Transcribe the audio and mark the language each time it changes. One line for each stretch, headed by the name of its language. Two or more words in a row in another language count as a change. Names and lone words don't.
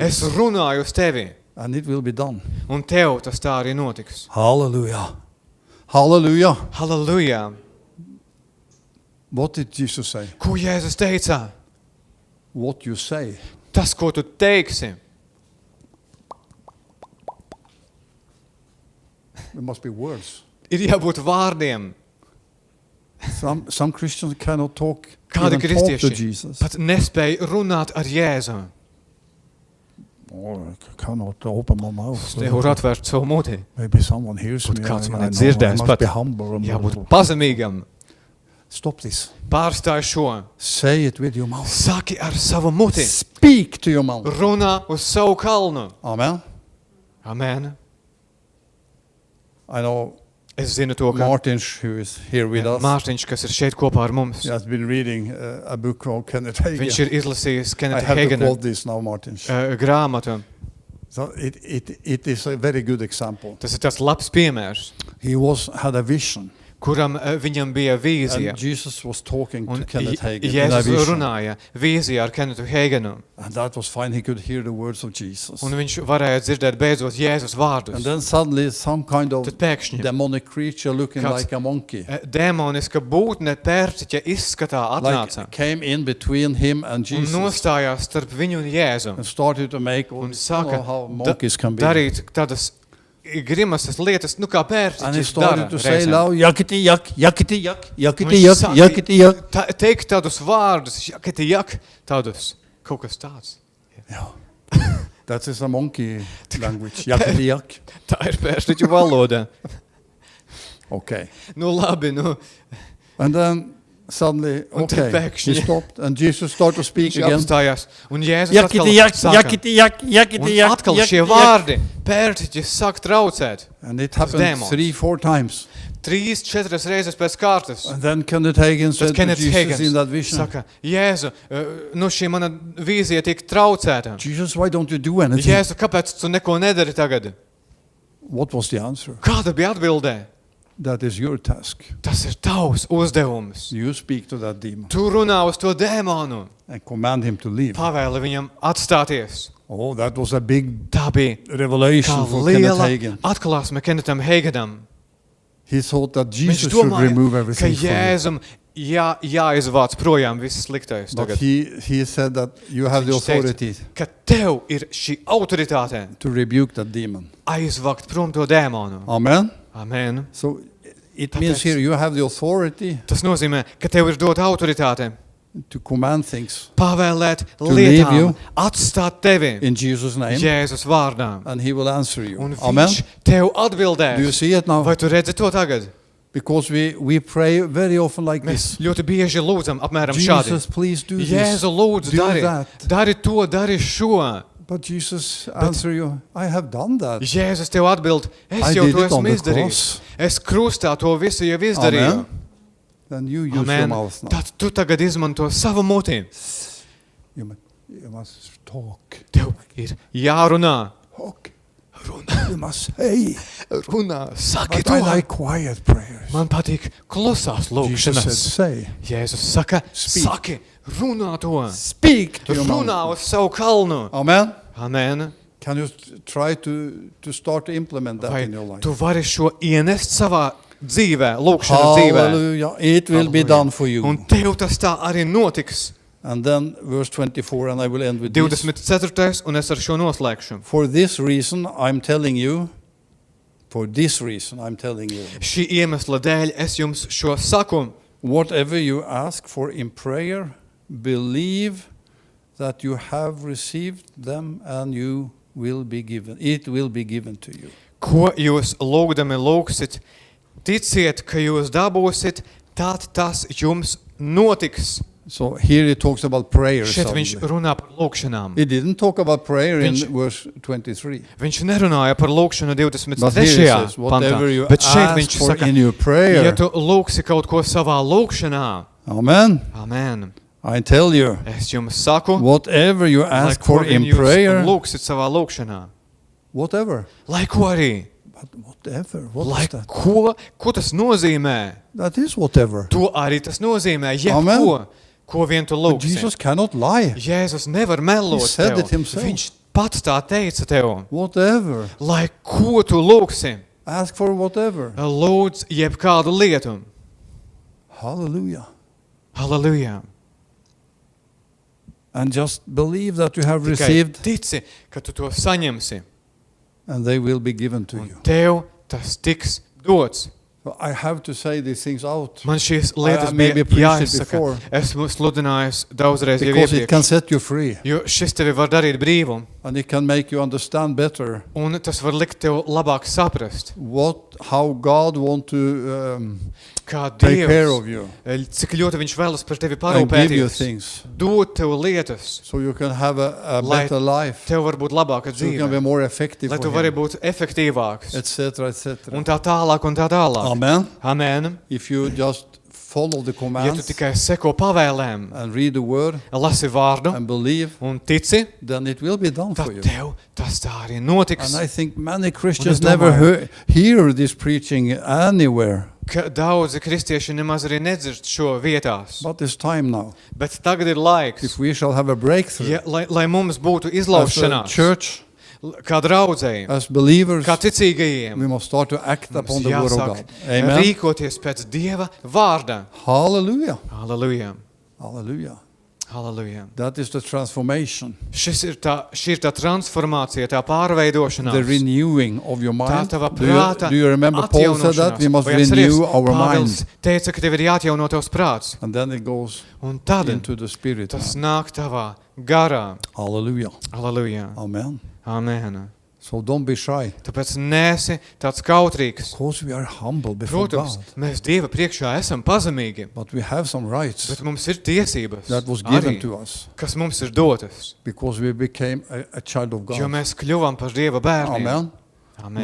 Latvian: Es
English: this,
Latvian: runāju uz tevi.
English: and it will be done.
Latvian: Un tev tas tā arī notiks.
English: Hallelujah. Hallelujah.
Latvian: Halleluja!
English: What did Jesus say?
Latvian: Ko Jēzus teica?
English: What you say.
Latvian: Tas, ko tu teiksi.
English: There must be words.
Latvian: Ir jābūt vārdiem.
English: Some Christians cannot talk,
Latvian: Kādi
English: even talk to
Latvian: kristieši
English: Jesus.
Latvian: pat nespēja runāt ar Jēzu.
English: Oh, I cannot open my mouth.
Latvian: Es nevaru atvērt savu muti.
English: Maybe someone hears
Latvian: Kaut
English: me.
Latvian: kāds
English: I
Latvian: mani
English: know,
Latvian: dzirdēs,
English: I must
Latvian: pat
English: be humble.
Latvian: jābūt pazemīgam.
English: Stop this.
Latvian: Pārstāj šo.
English: Say it with your mouth.
Latvian: Saki ar savu muti.
English: Speak to your mouth.
Latvian: Runā uz savu kalnu.
English: Amen.
Latvian: Amen.
English: I know
Latvian: Es zinu to, ka
English: Martin, who is here with us,
Latvian: Mārtiņš, kas ir šeit kopā ar mums,
English: he has been reading a book called Kenneth Hagin.
Latvian: viņš ir izlasījis I Kenneth
English: have to
Latvian: Hagina
English: quote this now, Martin.
Latvian: grāmatu.
English: So it is a very good example.
Latvian: Tas ir tāds labs piemērs,
English: He had a vision,
Latvian: kuram viņam bija vīzija.
English: and Jesus was talking to
Latvian: Un
English: Kenneth Hagin in a
Latvian: Jēzus
English: vision.
Latvian: runāja vīzijā ar Kennetu Haginu.
English: And that was fine. He could hear the words of Jesus.
Latvian: Un viņš varēja dzirdēt beidzot Jēzus
English: And
Latvian: vārdus.
English: then suddenly some kind of
Latvian: Tad pēkšņi
English: demonic creature looking
Latvian: Kāds-
English: like a monkey
Latvian: demoniska būtne pērtiķa izskatā atnāca
English: like came in between him and
Latvian: un
English: Jesus
Latvian: nostājās starp viņu un Jēzu.
English: and started to make all
Latvian: Un sāka
English: how monkeys can be.
Latvian: darīt tādas grimasas lietas, kā
English: And he
Latvian: pērtiķis
English: started
Latvian: dara
English: to say
Latvian: reizēm.
English: loud, yakiti yak, yakiti yak,
Latvian: Un
English: yakiti
Latvian: viņš
English: yak,
Latvian: sāka
English: yakiti yak.
Latvian: teikt tādus vārdus, jak, tādus, kaut kas tāds.
English: Yeah. That is a monkey language. Yakiti yak.
Latvian: Tā ir pērtiķu valoda.
English: Okay.
Latvian: Nu labi, nu,
English: And then suddenly,
Latvian: Un tad
English: okay, he
Latvian: pēkšņi-
English: stopped and Jesus started to speak
Latvian: viņš
English: again.
Latvian: apstājās. Un Jēzus
English: Yakiti yak,
Latvian: atkal sāka.
English: yakiti yak, yakiti
Latvian: Un
English: yak.
Latvian: atkal
English: yakiti
Latvian: šie
English: yak.
Latvian: vārdi, pērtiķis sāk traucēt.
English: And it happened demons. 3-4 times.
Latvian: 3-4 reizes pēc kārtas.
English: And then Kenneth Hagin
Latvian: Tad
English: said to
Latvian: Kenneth
English: Jesus in that
Latvian: Hagins
English: vision,
Latvian: saka, Jēzu, nu šī mana vīzija tiek traucēta.
English: Jesus, why don't you do anything?
Latvian: Jēzu, kāpēc tu neko nedari tagad?
English: What was the answer?
Latvian: Kāda bija atbildē?
English: That is your task.
Latvian: Tas ir tavs uzdevums.
English: You speak to that demon
Latvian: Tu runā uz to dēmonu.
English: and command him to leave.
Latvian: Pavēli viņam atstāties.
English: Oh, that was a big
Latvian: Tā bija
English: revelation
Latvian: kā
English: for Kenneth
Latvian: liela
English: Hagin.
Latvian: atklāsme Kennetam Haganam.
English: He thought that
Latvian: Viņš
English: Jesus should
Latvian: domāja,
English: remove
Latvian: ka
English: everything from you.
Latvian: Jēzum jāizvāc projām viss sliktais
English: But
Latvian: tagad.
English: he said that you have the
Latvian: Viņš teica,
English: authority
Latvian: ka tev ir šī autoritāte
English: to rebuke that demon.
Latvian: aizvakt prom to dēmonu.
English: Amen?
Latvian: Amen.
English: So it
Latvian: Tāpēc-
English: means here you have the authority
Latvian: Tas nozīmē, ka tev ir dota autoritāte
English: to command things
Latvian: pavēlēt
English: leave
Latvian: lietām,
English: you
Latvian: atstāt tevi
English: in Jesus' name,
Latvian: Jēzus vārdā.
English: and he will answer you.
Latvian: Un
English: Amen?
Latvian: viņš tev
English: Do you
Latvian: atbildēs.
English: see it now?
Latvian: Vai tu redzi to tagad?
English: Because we pray very often like
Latvian: Mēs
English: this.
Latvian: ļoti bieži lūdzam apmēram šādi.
English: Jesus, please do this.
Latvian: Jēzu lūdzu,
English: Do
Latvian: dari,
English: that.
Latvian: dari to, dari šo.
English: But Jesus answer you, I have done that.
Latvian: Jēzus tev atbild, es
English: I
Latvian: jau
English: did
Latvian: to
English: it on
Latvian: esmu
English: the
Latvian: izdarījis.
English: cross.
Latvian: Es krustā to visu jau izdarīju.
English: Amen. Then you use your
Latvian: Amen.
English: mouth now.
Latvian: Tad tu tagad izmanto savu muti.
English: You must talk.
Latvian: Tev ir jārunā.
English: Talk.
Latvian: Runā,
English: You must say.
Latvian: runā, saki
English: But
Latvian: to.
English: I like quiet prayers.
Latvian: Man patīk klusās
English: Jesus said,
Latvian: lūkšanas.
English: say.
Latvian: Jēzus saka,
English: Speak.
Latvian: saki, runā to.
English: Speak to your
Latvian: Runā
English: mouth.
Latvian: uz savu kalnu.
English: Amen.
Latvian: Amen.
English: Can you try to start to implement that
Latvian: Vai
English: in your life?
Latvian: tu vari šo ienest savā dzīvē, lūkšanas dzīvē?
English: Hallelujah. It will be
Latvian: Halleluja.
English: done for you.
Latvian: Un tev tas tā arī notiks.
English: And then verse 24, and I will end with this.
Latvian: 24. un es ar šo noslēgšu.
English: For this reason, I'm telling you,
Latvian: Šī iemesla dēļ es jums šo saku.
English: whatever you ask for in prayer, believe that you have received them and you will be given. It will be given to you.
Latvian: Ko jūs lūgdami lūgsit, ticiet, ka jūs dabūsit, tad tas jums notiks.
English: So here he talks about prayer.
Latvian: Šeit viņš
English: suddenly.
Latvian: runā par lūkšanām.
English: He didn't talk about prayer in
Latvian: Viņš-
English: verse 23.
Latvian: Viņš nerunāja par lūkšanu
English: But here
Latvian: 23.
English: he says,
Latvian: pantā,
English: whatever you
Latvian: bet šeit
English: ask
Latvian: viņš
English: for
Latvian: saka,
English: in your prayer.
Latvian: ja tu lūksi kaut ko savā lūkšanā,
English: Amen.
Latvian: amen,
English: I tell you,
Latvian: es jums saku,
English: whatever you
Latvian: lai
English: ask
Latvian: ko
English: for in
Latvian: vien jūs
English: prayer,
Latvian: lūksit savā lūkšanā,
English: whatever.
Latvian: lai ko arī,
English: But whatever, what
Latvian: lai
English: is that?
Latvian: ko tas nozīmē,
English: That is whatever.
Latvian: to arī tas nozīmē,
English: Amen.
Latvian: jebko, ko vien tu
English: But
Latvian: lūksi.
English: Jesus cannot lie.
Latvian: Jēzus nevar melot
English: He said
Latvian: tev.
English: it himself.
Latvian: Viņš pats tā teica tev.
English: Whatever.
Latvian: Lai ko tu lūksi,
English: Ask for whatever.
Latvian: lūdz jebkādu lietu.
English: Hallelujah.
Latvian: Halleluja.
English: And just believe that you have
Latvian: Tikai
English: received
Latvian: tici, ka tu to saņemsi.
English: and they will be given to
Latvian: Un
English: you.
Latvian: tev tas tiks dots.
English: So I have to say these things out
Latvian: Man šīs lietas
English: maybe
Latvian: bija
English: preached it
Latvian: jāizsaka.
English: before.
Latvian: Esmu sludinājis daudzreiz jau
English: because it can
Latvian: iepriekš.
English: set you free
Latvian: Jo šis tevi var darīt brīvu.
English: and it can make you understand better
Latvian: Un tas var likt tev labāk saprast,
English: how God want to
Latvian: kā
English: take care
Latvian: Dievs,
English: of you
Latvian: cik ļoti viņš vēlas par tevi
English: and give you
Latvian: parūpēties.
English: things
Latvian: Dot tev lietas,
English: so you can have a
Latvian: Lai
English: better life,
Latvian: tev var būt labāka
English: so you can be
Latvian: dzīve,
English: more effective
Latvian: lai tu
English: for
Latvian: vari
English: him,
Latvian: būt efektīvāks.
English: etc., etc.
Latvian: Un tā tālāk un tā tālāk.
English: Amen.
Latvian: Amen.
English: If you just follow the
Latvian: Ja tu
English: commands
Latvian: tikai seko pavēlēm,
English: and read the word
Latvian: lasi vārdu
English: and believe,
Latvian: un tici,
English: then it will be done for
Latvian: tad
English: you.
Latvian: tev tas tā arī notiks.
English: And I think many Christians
Latvian: domāju-
English: never hear this preaching anywhere.
Latvian: Ka daudzi kristieši nemaz arī nedzird šo vietās.
English: But it's time now.
Latvian: Bet tagad ir laiks,
English: If we shall have a breakthrough
Latvian: ja, lai mums būtu
English: as a
Latvian: izlaušanās,
English: church,
Latvian: kā draudzēji,
English: as believers,
Latvian: kā ticīgajiem,
English: we must start to act
Latvian: mums
English: upon the word of
Latvian: jāsāk
English: God. Amen.
Latvian: rīkoties pēc Dieva vārda.
English: Hallelujah.
Latvian: Halleluja,
English: Hallelujah.
Latvian: halleluja.
English: That is the transformation,
Latvian: Šī ir tā transformācija, tā pārveidošanās.
English: the renewing of your
Latvian: Tā
English: mind.
Latvian: tava
English: Do
Latvian: prāta
English: you remember Paul said that? We must renew our
Latvian: Pāvils
English: mind.
Latvian: teica, ka tev ir jāatjauno tavs prāts.
English: And then it goes
Latvian: Un tad
English: into the spirit.
Latvian: tas nāk tavā garā.
English: Hallelujah.
Latvian: Halleluja.
English: Amen.
Latvian: Amen.
English: So don't be shy.
Latvian: Tāpēc nesi tāds kautrīgs.
English: Because we are humble before
Latvian: Protams,
English: God.
Latvian: mēs Dieva priekšā esam pazemīgi,
English: But we have some rights
Latvian: bet mums ir tiesības,
English: that was given
Latvian: arī,
English: to us
Latvian: kas mums ir dotas,
English: because we became a child of
Latvian: jo
English: God.
Latvian: mēs kļuvām par Dieva bērniem.
English: Amen.
Latvian: Amen.